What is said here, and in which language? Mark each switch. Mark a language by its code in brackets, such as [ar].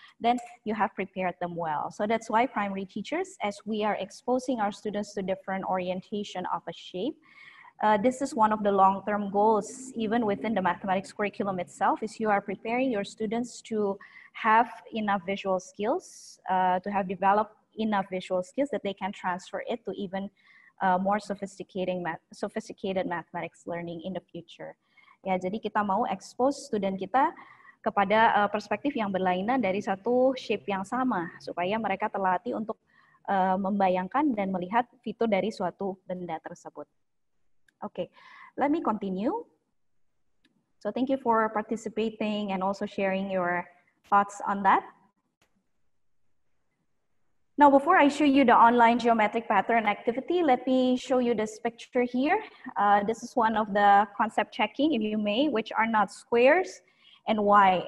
[en] Then you have prepared them well. So that's why primary teachers, as we are exposing our students to different orientation of a shape, this is one of the long-term goals, even within the mathematics curriculum itself, is you are preparing your students to have enough visual skills, to have developed enough visual skills that they can transfer it to even more sophisticated mathematics learning in the future. [id] Ya, jadi kita mau expose student kita kepada perspektif yang berlainan dari satu shape yang sama, supaya mereka terlatih untuk membayangkan dan melihat fitur dari suatu benda tersebut. [en] Okay, let me continue. So thank you for participating and also sharing your thoughts on that. Now, before I show you the online geometric pattern activity, let me show you this picture here. This is one of the concept checking, if you may, which are not squares and why.